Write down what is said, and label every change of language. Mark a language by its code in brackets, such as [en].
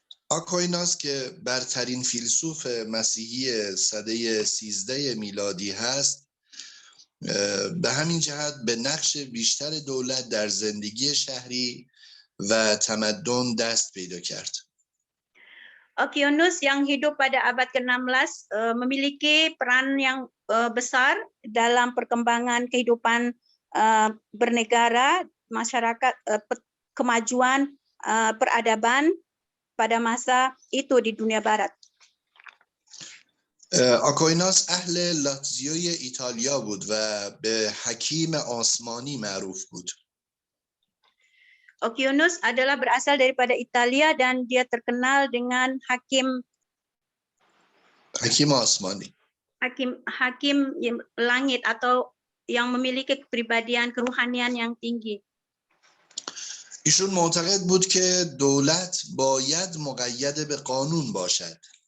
[fa] آکویناس که برترین فیلسوف مسیحی سده 13 میلادی هست، به همین جهت به نقش بیشتر دولت در زندگی شهری و تمدن دست پیدا کرد. [ms] Aquinas yang hidup pada abad ke-16 memiliki peran yang besar dalam perkembangan kehidupan bernegara, masyarakat, kemajuan peradaban pada masa itu di dunia barat. [fa] آکویناس اهل لاتزیوی ایتالیا بود و به حکیم آسمانی معروف بود. [ms] Aquinas adalah berasal daripada Italia dan dia terkenal dengan hakim [fa] آسمانی. [ms] Hakim langit atau yang memiliki kepribadian keruhanian yang tinggi. [fa] ایشون معتقد بود که دولت باید مقید به قانون باشد.